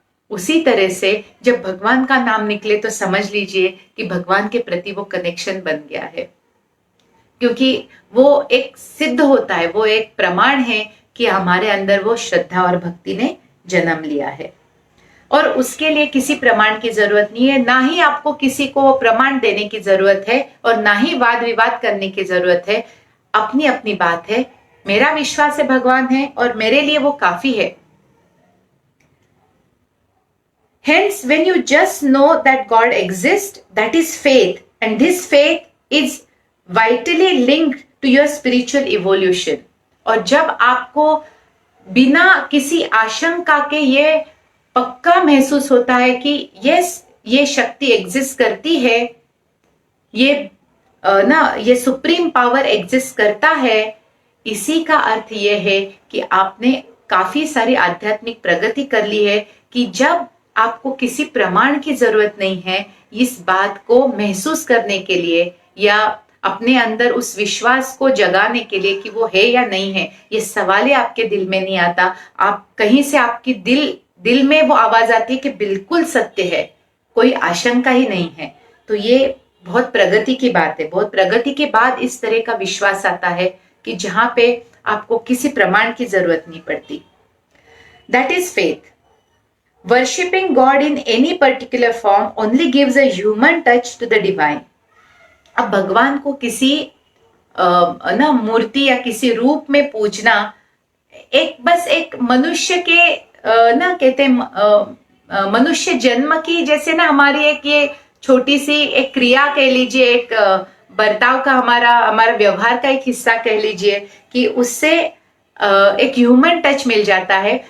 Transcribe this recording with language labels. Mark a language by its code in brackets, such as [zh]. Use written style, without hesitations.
[hi] उसी तरह से जब भगवान का नाम निकले तो समझ लीजिए कि भगवान के प्रति वो कनेक्शन बन गया है, क्योंकि वो एक सिद्ध होता है, वो एक प्रमाण है कि हमारे अंदर वो श्रद्धा और भक्ति ने जन्म लिया है। और उसके लिए किसी प्रमाण की जरूरत नहीं है, ना ही आपको किसी को प्रमाण देने की जरूरत है और ना ही वाद विवाद करने की जरूरत है। अपनी अपनी बात है। मेरा विश्वास है भगवान है और मेरे लिए वो काफी है। [en] Hence, when you just know that God exists, that is faith, and this faith is vitally linked to your spiritual evolution. [hi] और जब आपको बिना किसी आशंका के ये पक्का महसूस होता है कि यस, ये शक्ति एग्जिस्ट करती है, ये सुप्रीम पावर एग्जिस्ट करता है, इसी का अर्थ ये है कि आपने काफी सारी आध्यात्मिक प्रगति कर ली है कि जब आपको किसी प्रमाण की जरूरत नहीं है इस बात को महसूस करने के लिए या अपने अंदर उस विश्वास को जगाने के लिए कि वो है या नहीं है। ये सवाल ही आपके दिल में नहीं आता। आप कहीं से आपकी दिल में वो आवाज आती है कि बिल्कुल सत्य है, कोई आशंका ही नहीं है। तो ये बहुत प्रगति की बात है। बहुत प्रगति के बाद इस तरह का विश्वास आता है कि जहां पे आपको किसी प्रमाण की जरूरत नहीं पड़ती। [en] That is faith. Worshipping God in any particular form only gives a human touch to the divine. [hi] अब भगवान को किसी ना मूर्ति या किसी रूप में पूजना बस एक मनुष्य के ना कहते हैं मनुष्य जन्म की जैसे ना हमारी एक ये छोटी सी एक क्रिया कह लीजिए, एक बर्ताव का हमारा व्यवहार का एक हिस्सा कह लीजिए कि उससे एक ह्यूमन टच मिल जाता है।